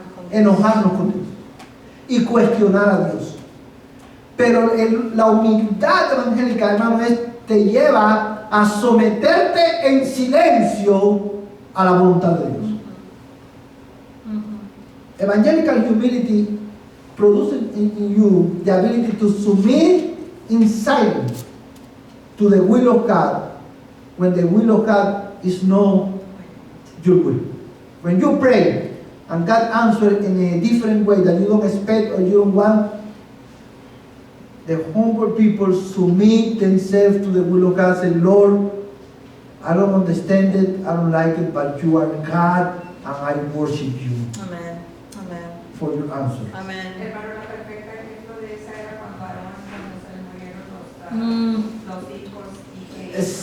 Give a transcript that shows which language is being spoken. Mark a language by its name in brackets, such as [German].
[Spanish] Enojarnos con Dios y cuestionar a Dios. Pero la humildad evangélica, hermano, te lleva a someterte en silencio a la voluntad de Dios. [English] Evangelical humility produces in you the ability to submit in silence to the will of God when the will of God is not your will. When you pray and God answers in a different way that you don't expect or you don't want, the humble people submit themselves to the will of God. Say, Lord, I don't understand it, I don't like it, but you are God and I worship you. Amen. Amen. For your answer. Amen. [Spanish] Hermano, la perfecta ejemplo de esa era cuando Aarón, cuando se le murieron los hijos y que...